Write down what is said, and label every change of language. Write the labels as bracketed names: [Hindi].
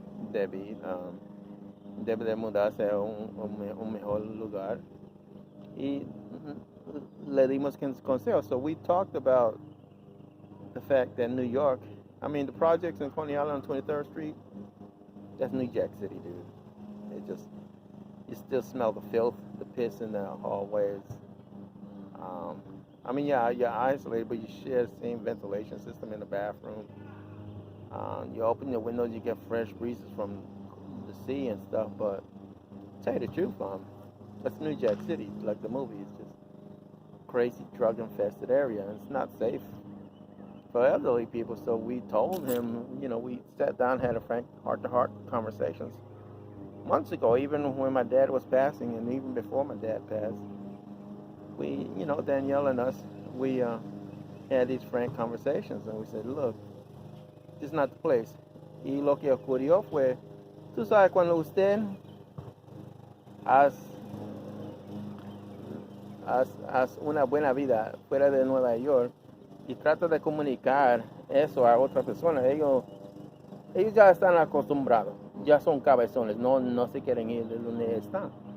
[Spanish] Debe de mudarse a un mejor lugar. Y le dimos consejos. [English] So we talked about the fact that New York, the projects in Coney Island on 23rd Street, that's New Jack City, dude. You still smell the filth, the piss in the hallways. You're isolated, but you share the same ventilation system in the bathroom. You open your windows, you get fresh breezes from the sea and stuff, but to tell you the truth, that's New Jack City, like the movie. It's just crazy drug-infested area, and it's not safe for elderly people. So we told him, we sat down, had a frank heart-to-heart conversations months ago, even when my dad was passing, and even before my dad passed. We, Danielle and us, we had these frank conversations, and we said, look, this is not the place. [Spanish] Y lo que ocurrió fue, tú sabes, cuando usted haz una buena vida fuera de Nueva York y trata de comunicar eso a otras personas, ellos ya están acostumbrados, ya son cabezones, no se quieren ir de donde están.